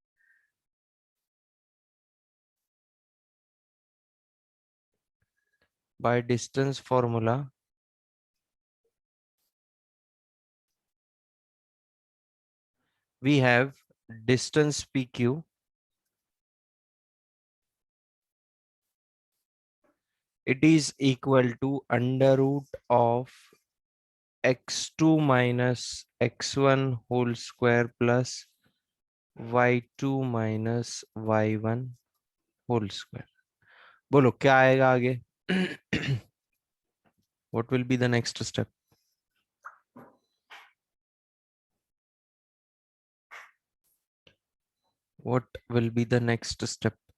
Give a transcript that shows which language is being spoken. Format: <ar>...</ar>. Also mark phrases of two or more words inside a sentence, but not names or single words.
<en>By distance formula, we have distance PQ. It is equal to under root of x2 minus x1 whole square plus y2 minus y1 whole square.</en> <hi>बोलो क्या आएगा आगे?</hi> <en>What will be the next step? What will be the next step?</en>